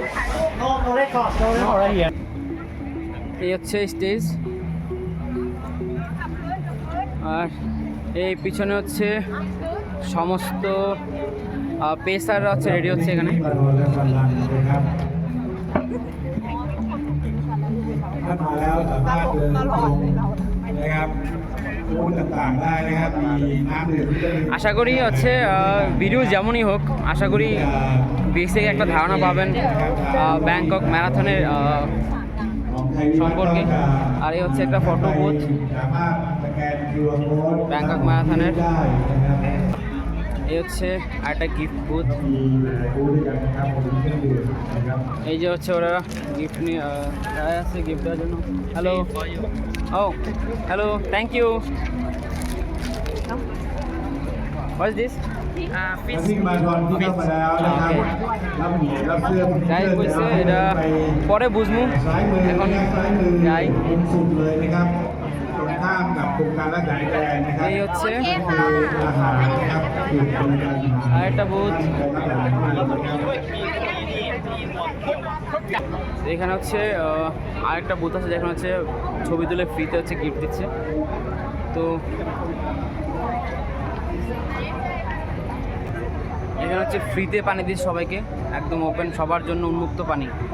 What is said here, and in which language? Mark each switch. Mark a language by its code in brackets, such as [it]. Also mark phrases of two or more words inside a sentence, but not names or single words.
[bn] এই হচ্ছে স্টেজ, আর এই পিছনে হচ্ছে সমস্ত পেসাররা হচ্ছে রেডি হচ্ছে এখানে। [th] มาราธอนและฟันรันนะครับถ้ามาแล้วสามารถเดินตรงนะครับบูธต่างๆได้นะครับมีน้ำดื่มที่จะดื่ม [bn] আশা করি হচ্ছে ভিডিও যেমনই হোক, আশা করি বেসিক একটা ধারণা পাবেন ব্যাংকক ম্যারাথনের সম্পর্কে। আর এই হচ্ছে একটা [en] photo booth [bn] ব্যাংকক ম্যারাথনের। এই হচ্ছে আরেকটা [en] gift booth. [bn] এই যে হচ্ছে ওরা গিফট নিয়ে দাঁড়ায় আছে গিফট দেওয়ার জন্য। হ্যালো, ও হ্যালো, [en] thank you. what is this? [th] วิ่งมาราธอนที่เข้ามาแล้วนะครับรับเหรียญรับเสื้อ [bn] গাইজ বলছে এটা পরে বুঝবো, [th] ซ้ายมือ [bn] এখন [th] นะครับซ้ายมือ [bn] যাই। [th] มุมสุดเลยนะครับตรงข้ามกับโครงการรักษาแดนนะครับ [bn] এই হচ্ছে [th] คืออาหารนะครับคือบริการอาหาร [bn] আরেকটা বুথ। [th] นะครับ [bn] এখানে হচ্ছে আরেকটা বুথ আছে যেখানে হচ্ছে ছবি তুলে ফ্রিতে হচ্ছে গিফট দিচ্ছে। তো এখানে হচ্ছে ফ্রিতে পানি দিচ্ছে সবাইকে, একদম ওপেন সবার জন্য উন্মুক্ত পানি।